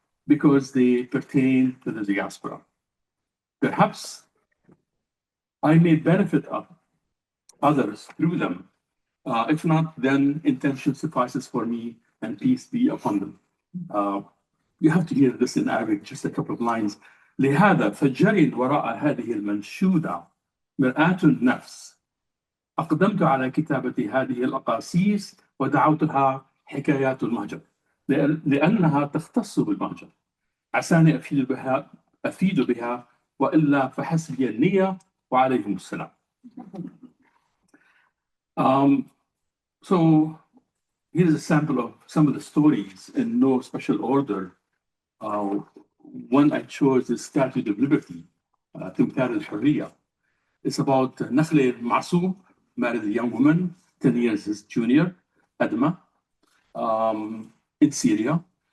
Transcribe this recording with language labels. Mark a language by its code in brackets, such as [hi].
[en] because they pertain to the diaspora. Perhaps I may benefit others through them. If not, then intention suffices for me, and peace be upon them. You have to hear this in Arabic, just a couple of lines. [ar] لهذا فجرت وراء هذه المنشودة مرآة النفس. أقدمت على كتابة هذه الأقاصيص ودعوتها حكايات المهجر لأنها تختص بالمهجر. عساني أفيد بها وإلا فحسبي النية وعليكم السلام. [en] So here's a sample of some of the stories in no special order. One I chose is Statue of Liberty, [ar] تمثال الحرية. [en] It's about Nakhle Masou, married a young woman, 10 years his junior, Adama, in Syria.